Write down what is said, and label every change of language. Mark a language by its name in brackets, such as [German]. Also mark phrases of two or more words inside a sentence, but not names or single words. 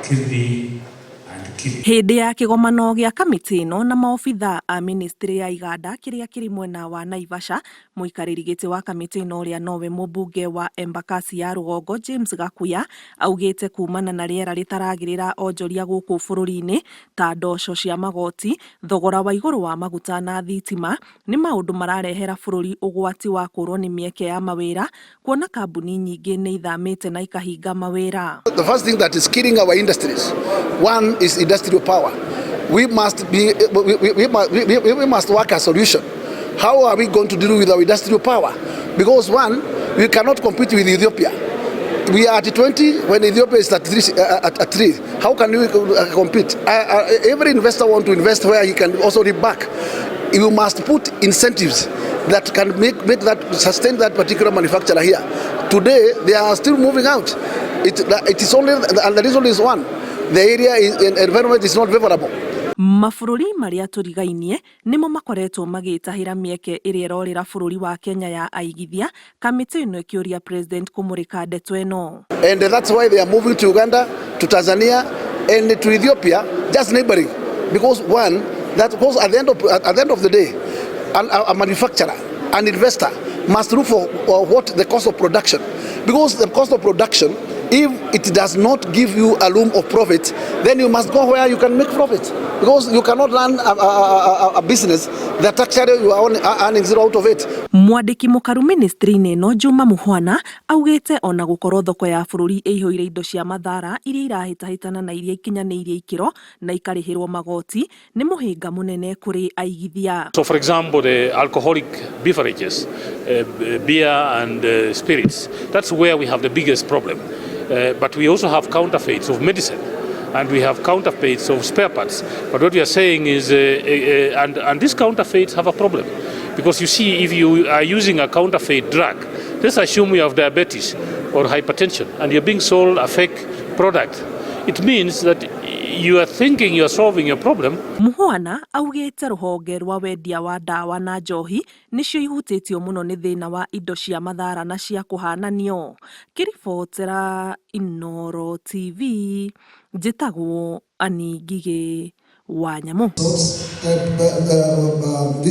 [Kikuyu] Hĩndĩ ya kĩgomano gĩa kamĩtĩ ĩno na maobitha a ministry ya iganda kĩrĩa kĩrĩ mwena wa Naivasha, mũikarĩri gĩtĩ wa kamĩtĩ ĩno ũrĩa nowe mũmbunge wa Embakasi ya Rũgongo James Gakuya augĩte kumana na rĩera rĩtaragĩrĩra onjoria gũkũ bũrũri-inĩ ta ndoco cia magoti, thogora wa igũrũ wa maguta na thitima nĩ maũndũ mararehera bũrũri ũgwati wa kũrwo nĩ mĩeke ya mawĩra, kuona kambuni nyingĩ nĩ ithamĩte na ikahinga mawĩra. [English] The first thing that is killing our industries, one is industrial power. We must work a solution. How are we going to deal with our industrial power? Because one, we cannot compete with Ethiopia. We are at 20 when Ethiopia is at 3. How can we compete? Every investor wants to invest where he can also reap back. You must put incentives that can sustain that particular manufacturer here. Today, they are still moving out. It is only, and the reason is one, the area environment is not favorable. [Kikuyu] Mabũrũri marĩa tũrigainie nĩmo makoretwo magĩtahĩra mĩeke ĩrĩa ĩrorĩra bũrũri wa Kenya ya aigithia, kamĩtĩ ĩno ĩkĩũria president kũmũrĩka ndeto ĩno. [English] And that's why they are moving to Uganda, to Tanzania, and to Ethiopia, just neighboring. Because one, at the end of the day, a manufacturer, an investor must look for what the cost of production. Because the cost of production, if it does not give you a loom of profit, then you must go where you can make profit. Because you cannot run a business that actually you are earning zero out of it. [Kikuyu] Mwandĩki mũkaru ministry-inĩ ĩno Juma Muhwana augĩte ona gũkorwo thoko ya bũrũri ĩihũire indo cia mathara iria irahĩtahĩtana na iria ikinyanĩirie ikĩro na ikarĩhĩrwo magoti nĩ mũhĩnga mũnene kũrĩ aigithia. [English] So for example, the alcoholic beverages, beer and spirits, that's where we have the biggest problem. But we also have counterfeits of medicine, and we have counterfeits of spare parts. But what we are saying is, and these counterfeits have a problem. Because you see, if you are using a counterfeit drug, let's assume you have diabetes or hypertension, and you're being sold a fake product. It means that you are thinking you are solving your problem. [Kikuyu] Muhwana augĩte rũhonge rwa wendia wa ndawa na njohi nĩcio ihutĩtio mũno nĩ thĩna wa indo cia mathara na cia kũhananio. Kĩribotera Inooro TV, njĩtagwo Ani Ngigĩ wa Nyamũ.